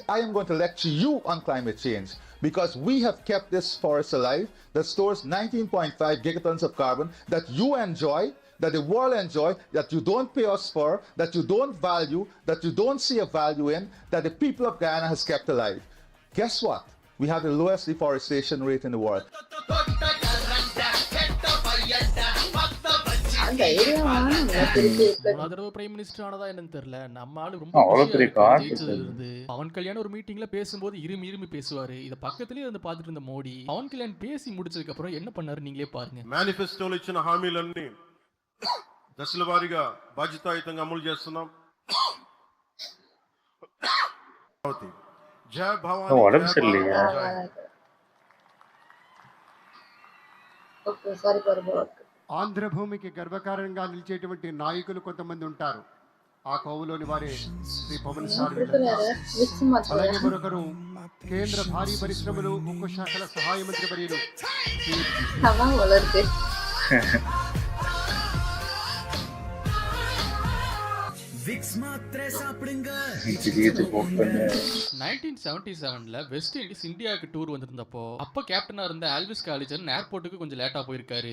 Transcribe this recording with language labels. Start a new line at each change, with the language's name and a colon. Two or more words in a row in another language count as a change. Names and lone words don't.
English: I am going to lecture you on climate change because we have kept this forest alive that stores 19.5 gigatons of carbon that you enjoy, that the world enjoy, that you don't pay us for, that you don't value, that you don't see a value in, that the people of Guyana has kept alive. Guess what? We have the lowest deforestation rate in the world. prime minister
Tamil: ஆனதா என்னன்னு தெரியல. நம்ம ஆளு ரொம்ப பவன் கல்யாண் ஒரு மீட்டிங்ல பேசும்போது இருமி பேசுவாரு. இத பக்கத்துலயே வந்து பாத்துட்டு இருந்த மோடி பவன் கல்யாண் பேசி முடிச்சதுக்கு அப்புறம் என்ன பண்ணாரு நீங்களே பாருங்க.
Telugu: మేనిఫెస్టోలో ఇచ్చిన హామీలన్నీ దశల వారీగా బాధ్యతాయుతంగా అమలు చేస్తున్నాం. జయ భవానీ
Tamil: உடம்பு சரியில்லையா?
English: okay sorry for
Telugu: ఆంధ్రభూమికి గర్వకారణంగా నిలిచేటువంటి నాయకులు కొంతమంది ఉంటారు. ఆ కోవలోని వారే శ్రీ పవన్ సార్. అలాగే మరొకరు కేంద్ర భారీ పరిశ్రమలు ఉక్కు శాఖల సహాయ మంత్రి వర్యులు
Tamil: விக்ஸ் மாத்திரை சாப்பிடுங்க. 1977ல வெஸ்ட் இண்டீஸ் இந்தியாவுக்கு டூர் வந்திருந்தப்போ அப்ப கேப்டனா இருந்த ஆல்விஸ் காலிஜன் ஏர்போர்ட்டுக்கு கொஞ்சம் லேட்டா போயிருக்காரு.